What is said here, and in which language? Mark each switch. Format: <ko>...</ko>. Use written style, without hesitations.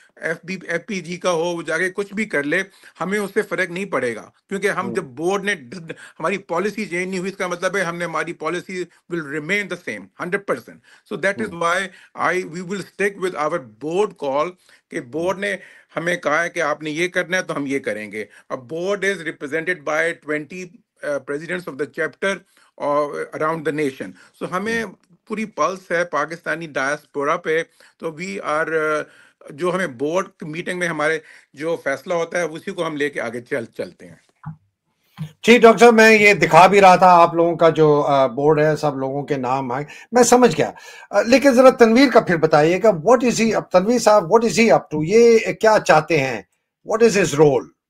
<ur>F P جی کا ہو، وہ جا کے کچھ بھی کر لے، ہمیں اس سے فرق نہیں پڑے گا، کیونکہ ہم جب بورڈ نے ہماری پالیسی چینج نہیں ہوئی، اس کا مطلب ہے ہماری policy</ur> <en>will remain the same</en> <ur>100%.</ur> <en>so that is why we will stick with our board call,</en> <ur>کہ بورڈ نے ہمیں کہا ہے کہ آپ نے یہ کرنا ہے تو ہم یہ کریں گے.</ur> <en>اب board is represented by 20 presidents of the chapter around the nation.</en> <ur>So ہمیں پوری پلس ہے پاکستانی ڈائسپورا پہ. تو</ur> <en>we are</en> <ur>جو ہمیں بورڈ میٹنگ میں ہمارے جو فیصلہ ہوتا ہے اسی کو ہم لے کے آگے چلتے ہیں. ٹھیک ڈاکٹر صاحب، میں یہ دکھا بھی رہا تھا آپ لوگوں کا جو بورڈ ہے، سب لوگوں کے نام آئے، میں سمجھ گیا، لیکن ذرا تنویر کا پھر بتائیے گا</ur> <en>what is he,</en> <ur>اب تنویر صاحب</ur> <en>what is he up to,</en> <ur>یہ کیا چاہتے ہیں،</ur> <en>What is his role?</en>